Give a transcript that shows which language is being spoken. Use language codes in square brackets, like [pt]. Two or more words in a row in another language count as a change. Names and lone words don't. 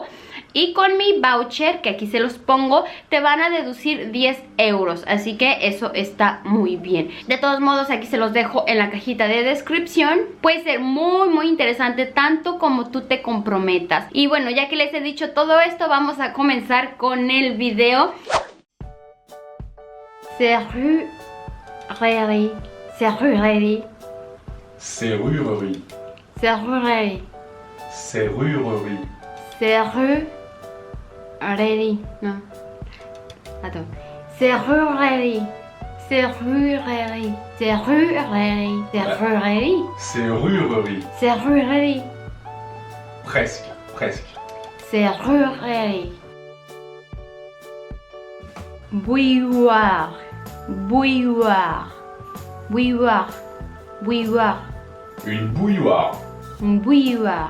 [es] Y con mi voucher, que aquí se los pongo, te van a deducir 10 euros. Así que eso está muy bien. De todos modos, aquí se los dejo en la cajita de descripción. Puede ser muy interesante, tanto como tú te comprometas. Y bueno, ya que les he dicho todo esto, vamos a comenzar con el video. [fr] Serrurerie. Serrurerie. Serrurerie. Serrurerie. Serrurerie. Serrurerie. No. Attends. Serrurerie. Serrurerie. Serrurerie. Serrurerie. Serrurerie. Serrurerie. Presque, presque. Serrurerie. Bouilloire. Bouilloire. Bouilloire. Bouilloire. Une bouilloire. Bouilloire.